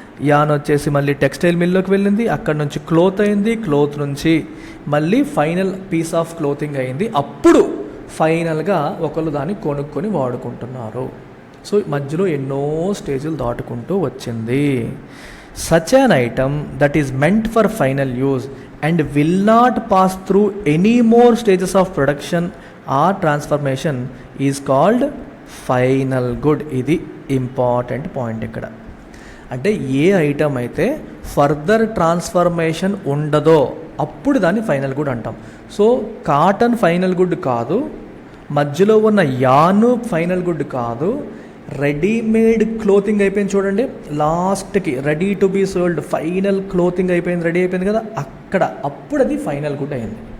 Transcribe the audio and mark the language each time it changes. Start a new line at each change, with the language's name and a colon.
Telugu: An వచ్చేసి మళ్ళీ textile మిల్లోకి వెళ్ళింది, అక్కడ నుంచి క్లోత్ అయింది, క్లోత్ నుంచి మళ్ళీ ఫైనల్ పీస్ ఆఫ్ క్లోతింగ్ అయింది. అప్పుడు ఫైనల్గా ఒకళ్ళు దాన్ని కొనుక్కొని వాడుకుంటున్నారు. సో మధ్యలో ఎన్నో స్టేజ్లు దాటుకుంటూ వచ్చింది.
English: Such an item that is meant for final use and will not pass through any more stages of production or transformation is called final good.
Telugu: ఇది ఇంపార్టెంట్ పాయింట్ ఇక్కడ. అంటే ఏ ఐటమ్ అయితే ఫర్దర్ ట్రాన్స్ఫర్మేషన్ ఉండదో అప్పుడు దాన్ని ఫైనల్ గుడ్ అంటాం. So cotton final good కాదు, మధ్యలో ఉన్న యాను ఫైనల్ గుడ్ కాదు, రెడీమేడ్ క్లోతింగ్ అయిపోయింది చూడండి, లాస్ట్కి
English: ready to be sold
Telugu: final clothing అయిపోయింది, రెడీ అయిపోయింది కదా, అక్కడ అప్పుడు అది ఫైనల్ గుడ్ అయింది.